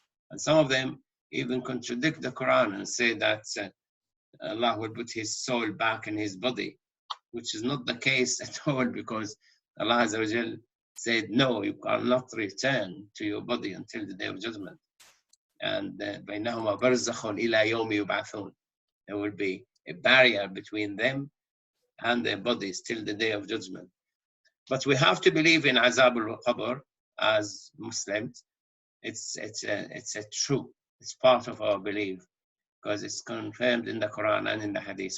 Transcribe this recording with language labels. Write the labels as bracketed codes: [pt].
[en] And some of them even contradict the Quran and say that Allah will put his soul back in his body, which is not the case at all, because Allah Azza wa Jal said, no, you cannot return to your body until the day of judgment. [ar] And بَيْنَهُمَا بَرْزَخٌ إِلَى يَوْمِ يُبْعَثُونَ. [en] There will be a barrier between them and their bodies till the day of judgment. But we have to believe in Azab al-Qabr as Muslims. It's a true. It's part of our belief, because it's confirmed in the Quran and in the Hadith.